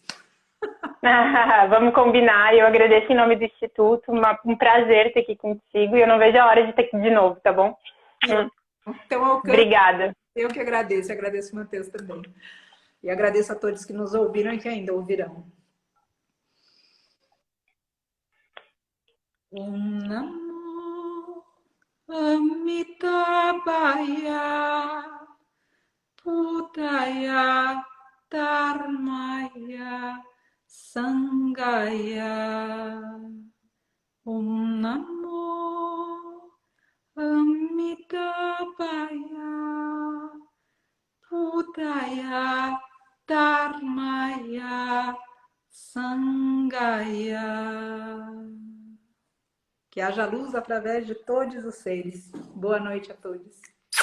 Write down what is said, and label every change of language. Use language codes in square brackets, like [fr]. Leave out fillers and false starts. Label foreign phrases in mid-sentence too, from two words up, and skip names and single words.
[pt] Vamos combinar. Eu agradeço em nome do Instituto. Um prazer estar aqui contigo. E eu não vejo a hora de estar aqui de novo, tá bom? Então, obrigada. Eu que agradeço. Agradeço o Matheus também. E agradeço a todos que nos ouviram e que ainda ouvirão. [sa] ॐ नमो अमिताभाय बुद्धाय धर्माय सङ्गाय. ॐ नमो अमिताभाय बुद्धाय धर्माय सङ्गाय. [pt] Que haja luz através de todos os seres. Boa noite a todos.